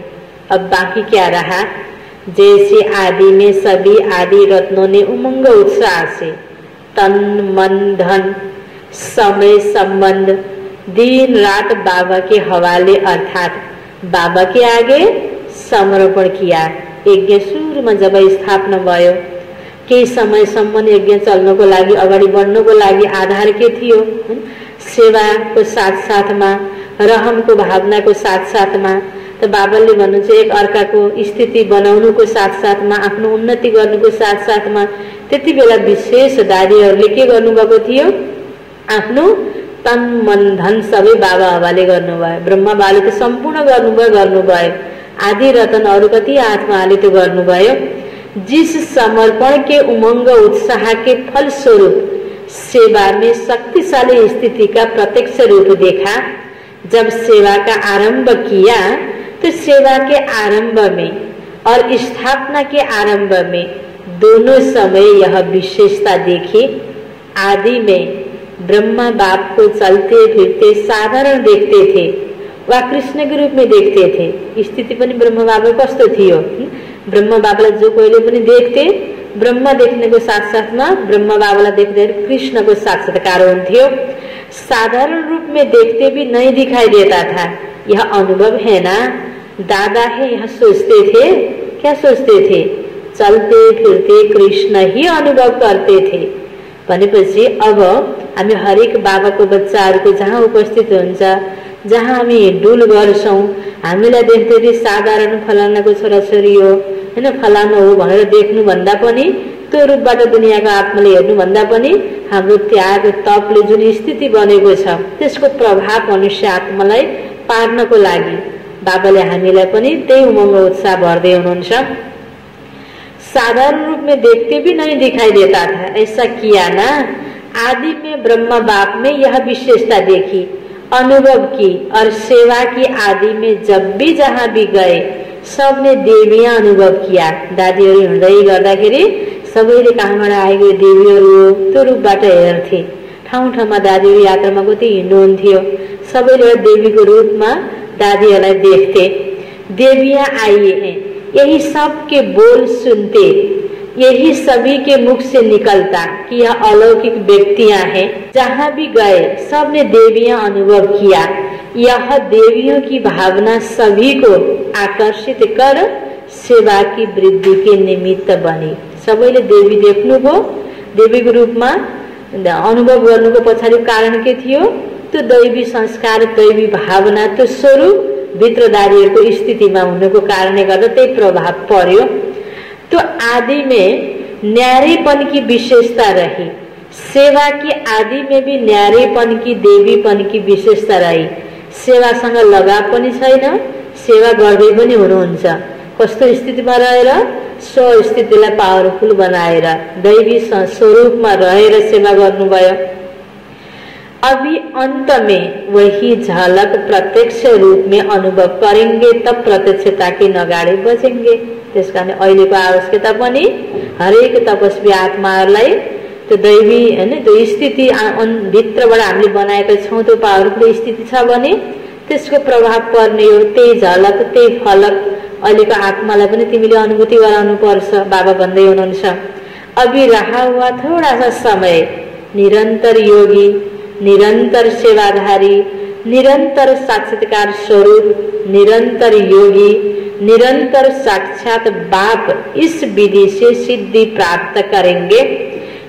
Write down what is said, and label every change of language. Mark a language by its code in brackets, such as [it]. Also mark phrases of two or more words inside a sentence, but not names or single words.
[hi] अब बाकी क्या रहा, जैसे आदि में सभी आदि रत्नों ने उमंग उत्साह से तन मन धन समय संबंध दिन रात बाबा के हवाले अर्थात बाबा के आगे समर्पण किया। [ne] यज्ञ सुरुमा जब स्थापना भयो, केही समयसम्म यज्ञ चल्नको लागि अगाडि बढ्नको लागि आधार के थियो, सेवाको साथ साथमा रहमको भावनाको साथ साथमा त बाबाले भन्नुहुन्छ एक अर्काको स्थिति बनाउनुको साथ साथमा आफ्नो उन्नति गर्नुको साथ साथमा त्यति बेला विशेष दादीहरूले के गर्नुभएको थियो, आफ्नो तन मन धन सबै बाबा हवाले गर्नुभयो। ब्रह्मा बाबाले त सम्पूर्ण गर्नुभयो। आदि रतन अरु कति आत्माले तो गर्नुभयो। [hi] जिस समर्पण के उमंग उत्साह के फल स्वरूप सेवा में शक्तिशाली स्थिति का प्रत्यक्ष रूप देखा। जब सेवा का आरंभ किया तो सेवा के आरंभ में और स्थापना के आरंभ में दोनों समय यह विशेषता देखी। आदि में ब्रह्मा बाप को चलते फिरते साधारण देखते थे, वा कृष्ण के रूप में देखते थे। [ne] स्थिति पनि ब्रह्मा बाबा कस्तो थियो, ब्रह्मा बाबालाई जो कोहीले पनि देख्थे, ब्रह्मा देख्ने को साथ साथमा ब्रह्मा बाबालाई देख्दै कृष्ण को साक्षात्कार हुन्थ्यो। [hi] साधारण रूप में देखते भी नहीं दिखाई देता था। यह अनुभव है ना, दादा है, यह सोचते थे। क्या सोचते थे, चलते फिरते कृष्ण ही अनुभव करते थे। [ne] भनेपछि अब हामी हरेक बाबाको बच्चाहरूको जहाँ उपस्थित हुन्छ, जहाँ हामी डुल गर्छौं, हामीलाई देख्दै साधारण फलानाको छोराछोरी हो हैन, फलाना हो भनेर देख्नु भन्दा पनि, त्यो रूपबाट दुनियाँको आत्माले हेर्नु भन्दा पनि हाम्रो त्याग तपले जुन स्थिति बनेको छ त्यसको प्रभाव मनुष्य आत्मालाई पार्नको लागि बाबाले हामीलाई पनि त्यही उमंग उत्साह भर्दै हुनुहुन्छ। [hi] साधारण रूप में देखते भी नहीं दिखाई देता था, ऐसा किया ना। आदि में ब्रह्मा बाप में यह विशेषता देखी, अनुभव की और सेवा की। आदि में जब भी जहाँ भी गए सबने देवियां अनुभव किया। [ne] दादीहरू हिँड्दै गर्दाखेरि सबैले कहाँबाट आएको देवीहरू त्यो रूपबाट हेर्थे। ठाउँ ठाउँमा दादीहरू यात्रामा कति हिँड्नुहुन्थ्यो, सबैले देवीको रूपमा दादीहरूलाई देख्थे। [hi] देवियां आई हैं, यही सब के बोल सुनते, यही सभी के मुख से निकलता कि यह अलौकिक व्यक्तियां हैं। जहाँ भी गए सबने देवियां अनुभव किया। यह देवियों की भावना सभी को आकर्षित कर सेवा की वृद्धि के निमित्त बनी। [ne] सबैले देवी देख्नुभयो, देवीको रूपमा अनुभव गर्नुको पछाडि कारण के थियो, त्यो दैवी संस्कार दैवी भावना त्यो स्वरूप भित्रदारीहरूको स्थितिमा हुनुको कारणले गर्दा त्यही प्रभाव पर्यो। [hi] तो आदि में न्यारेपन की विशेषता रही, सेवा की आदि में भी न्यारेपन की देवीपन की विशेषता रही। [ne] सेवासँग लगाव पनि छैन, सेवा गर्दै पनि हुनुहुन्छ। कस्तो स्थितिमा रहेर, स्व स्थितिलाई पावरफुल बनाएर दैवी स्वरूपमा रहेर सेवा गर्नुभयो। [hi] अभी अंत में वही झलक प्रत्यक्ष रूप में अनुभव करेंगे, तब प्रत्यक्षता के नगाडे बजेंगे। [ne] त्यसकारण अहिलेको आवश्यकता पनि हरेक तपस्वी आत्माहरूलाई त्यो दैवी हैन त्यो स्थिति भित्रबाट हामीले बनाएका छौं, त्यो पावरफुल स्थिति छ भने त्यसको प्रभाव पर्ने हो। त्यही झलक त्यही फलक अहिलेको आत्मालाई पनि तिमीले अनुभूति गराउनु पर्छ, बाबा भन्दै हुनुहुन्छ। [hi] अभी रहा हुआ थोड़ा सा समय, निरंतर योगी, निरंतर सेवाधारी, निरंतर साक्षात्कार स्वरूप, निरंतर योगी, निरंतर साक्षात बाप इस विधि से सिद्धि प्राप्त करेंगे।